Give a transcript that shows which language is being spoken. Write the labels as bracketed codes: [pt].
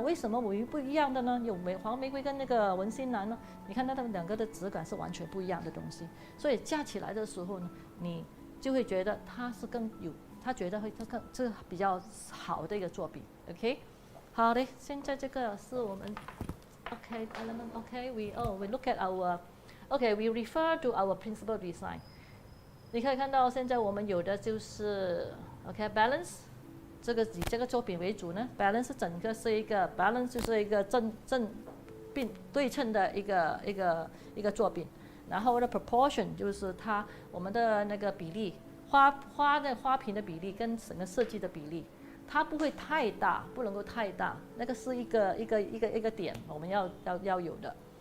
[zh] 为什么我不一样的呢？有黄玫瑰跟那个文心兰呢？你看它们两个的质感是完全不一样的东西，所以加起来的时候呢，你就会觉得它是更有，他觉得这个比较好的一个作品。 OK， 好的，现在这个是我们 OK element。 [en] OK，we look at our we refer to our principal design。 [zh] 你可以看到现在我们有的就是balance。这个以这个作品为主呢 ，balance 整个是一个 balance 就是一个并对称的一个作品，然后的 proportion 就是我们的那个比例，花的花瓶的比例跟整个设计的比例，它不会太大，不能够太大，那个是一个点我们要有的。